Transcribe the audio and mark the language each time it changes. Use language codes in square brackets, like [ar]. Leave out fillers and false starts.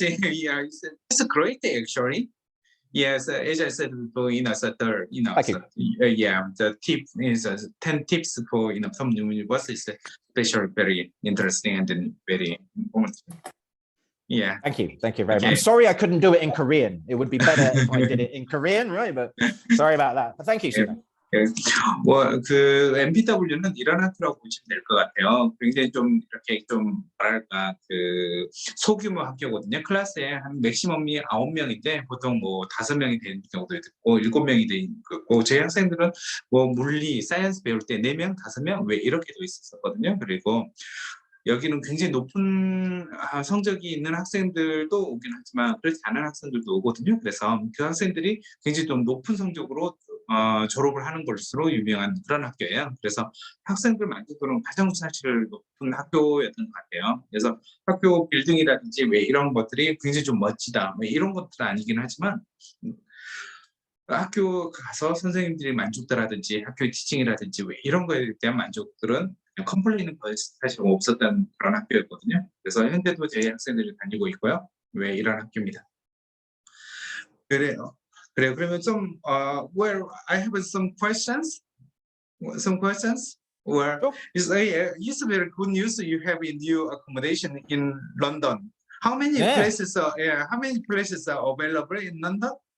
[en] Yeah, it's great actually. Yes, as I said before, so yeah, the tip is 10 tips for some universities, especially very interesting and very informative. Yeah. Thank you very much. I'm sorry I couldn't do it in Korean. It would be better if I did it in Korean, right? But sorry about that. But thank you, Suno. [ko] 그 MPW는 이런 학교라고 보시면 될 것 같아요. 굉장히 좀 이렇게 좀 뭐랄까 그 소규모 학교거든요. 클래스에 한 맥시멈이 9명인데 보통 뭐 5명이 되는 경우도 있고 7명이 되는 거고 제 학생들은 뭐 물리, 사이언스 배울 때 4명, 5명 왜 이렇게도 있었거든요. 그리고 여기는 굉장히 높은 성적이 있는 학생들도 오긴 하지만 그렇지 않은 학생들도 오거든요. 그래서 그 학생들이 굉장히 좀 높은 성적으로 졸업을 하는 것으로 유명한 그런 학교예요. 그래서 학생들 만족도는 가장 사실 높은 학교였던 것 같아요. 그래서 학교 빌딩이라든지 왜 이런 것들이 굉장히 좀 멋지다, 뭐 이런 것들은 아니긴 하지만 학교 가서 선생님들이 만족도라든지 학교의 티칭이라든지 왜 이런 거에 대한 만족들은 컴플레인은 거의 사실 없었던 그런 학교였거든요. 그래서 현재도 저희 학생들이 다니고 있고요. 왜 이런 학교입니다. 그래요. 그래요. 그러면 좀 [en] well, I have some questions. Well, Sure. it's a very good news you have in new accommodation in London. How many places are available in London?